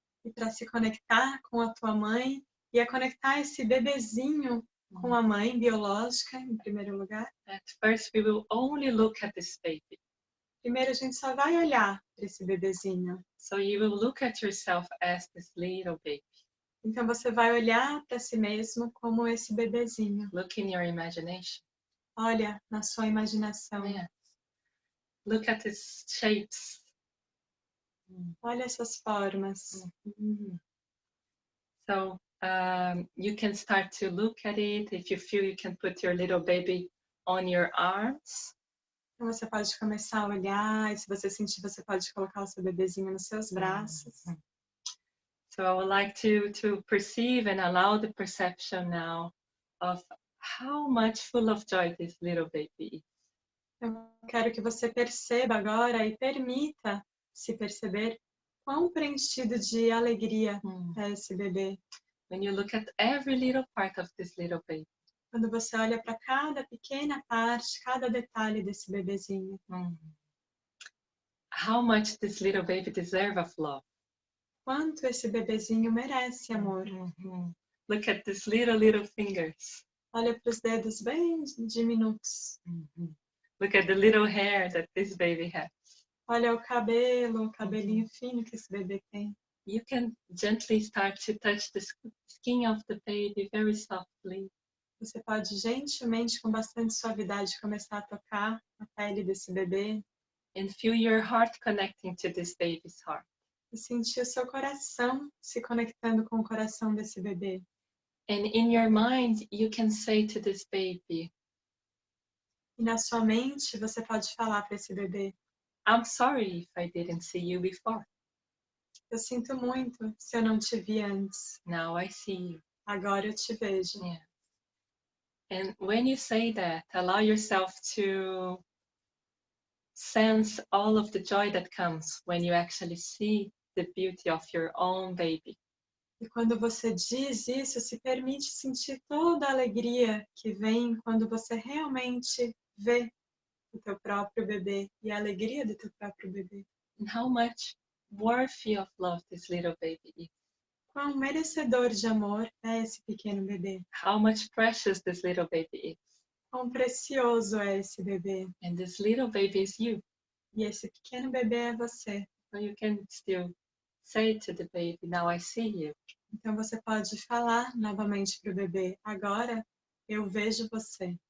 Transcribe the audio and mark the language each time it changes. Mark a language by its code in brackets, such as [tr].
[pt] E para se conectar com a tua mãe e a conectar esse bebezinho com a mãe biológica, em primeiro lugar. [en] At first we will only look at this baby. [pt] Primeiro a gente só vai olhar para esse bebezinho. [en] So you will look at yourself as this little baby. [pt] Então você vai olhar para si mesmo como esse bebezinho. [en] Look in your imagination. [pt] Olha na sua imaginação. [en] Yes. Look at its shapes. [pt] Olha essas formas. [en] So you can start to look at it. If you feel, you can put your little baby on your arms. [pt] Então você pode começar a olhar, e se você sentir, você pode colocar o seu bebezinho nos seus braços. [en] So I would like to perceive and allow the perception now of how much full of joy this little baby is. [pt] Eu quero que você perceba agora e permita se perceber quão preenchido de alegria é esse bebê. [en] When you look at every little part of this little baby. [pt] Quando você olha para cada pequena parte, cada detalhe desse bebezinho. [en] How much this little baby deserves of love. [pt] Quanto esse bebezinho merece amor. [en] Look at these little fingers. [pt] Olha para os dedos bem diminutos. [en] Look at the little hair that this baby has. [pt] Olha o cabelinho fino que esse bebê tem. [en] You can gently start to touch the skin of the baby very softly. [pt] Você pode gentilmente, com bastante suavidade, começar a tocar a pele desse bebê. [en] And feel your heart connecting to this baby's heart. [pt] E sentir o seu coração se conectando com o coração desse bebê. [en] And in your mind, you can say to this baby, [pt] e na sua mente, você pode falar para esse bebê: [en] I'm sorry if I didn't see you before. [pt] Eu sinto muito se eu não te vi antes. [en] Now I see you. [pt] Agora eu te vejo. [en] Yeah. And when you say that, allow yourself to sense all of the joy that comes when you actually see the beauty of your own baby. [pt] E quando você diz isso, se permite sentir toda a alegria que vem quando você realmente vê o teu próprio bebê e a alegria do teu próprio bebê. [en] And how much worthy of love this little baby is. [pt] Quão merecedor de amor é esse pequeno bebê. [en] How much precious this little baby is. [pt] Quão precioso é esse bebê. [en] And this little baby is you. [pt] E esse pequeno bebê é você. [en] So you can still say to the baby, now I see you. [pt] Então você pode falar novamente para o bebê: agora eu vejo você.